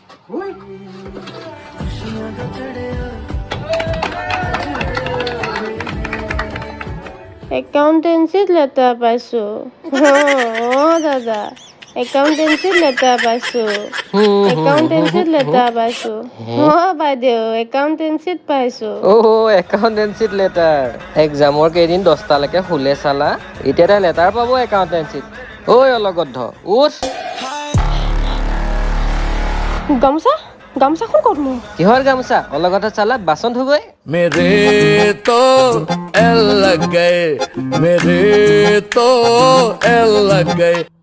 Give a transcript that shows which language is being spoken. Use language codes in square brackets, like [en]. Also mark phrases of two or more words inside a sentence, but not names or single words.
[as] একাউন্টেন্সিত লেটাৰ পাইছো ও দাদা একাউন্টেন্সিত লেটাৰ পাইছো একাউন্টেন্সিত লেটাৰ পাইছো বাইদেউ একাউন্টেন্সিত পাইছো একাউন্টেন্সিত লেটাৰ এক্সামৰ কেইদিন 10টালৈকে শুলে চালা এতিয়া তাই লেটাৰ পাব একাউন্টেন্সিত ঐ অলগদ্ধ উঠ গামোচাখন ক'ত মোৰ কিহৰ গামোচা অলগদ্ধ চালা বাচন ধুগৈ [hi] मेरे तो एल लग गए मेरे तो एल लग गए